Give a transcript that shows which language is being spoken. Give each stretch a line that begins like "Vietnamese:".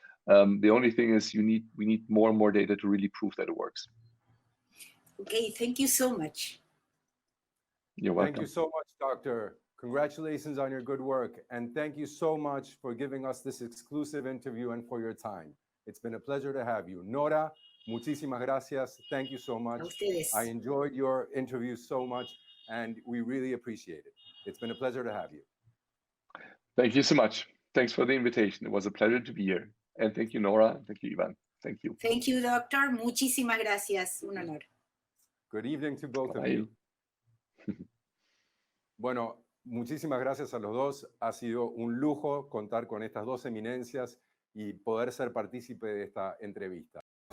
English: The only thing is we need more and more data to really prove that it works. Okay, thank you so much. You're welcome. Thank you so much, Doctor. Congratulations on your good work, and thank you so much for giving us this exclusive interview and for your time. It's been a pleasure to have you.
Spanish: Nora, muchísimas gracias.
English: Thank you so much. I enjoyed your interview so much, and we really appreciate it. It's been a pleasure to have you. Thank you so much. Thanks for the invitation. It was a pleasure to be here. And thank you, Nora. Thank you, Ivan. Thank you. Thank you, Doctor.
Spanish: Muchísimas gracias. Un honor.
English: Good evening to both of you.
Spanish: Bueno, muchísimas gracias a los dos. Ha sido un lujo contar con estas dos eminencias y poder ser partícipe de esta entrevista.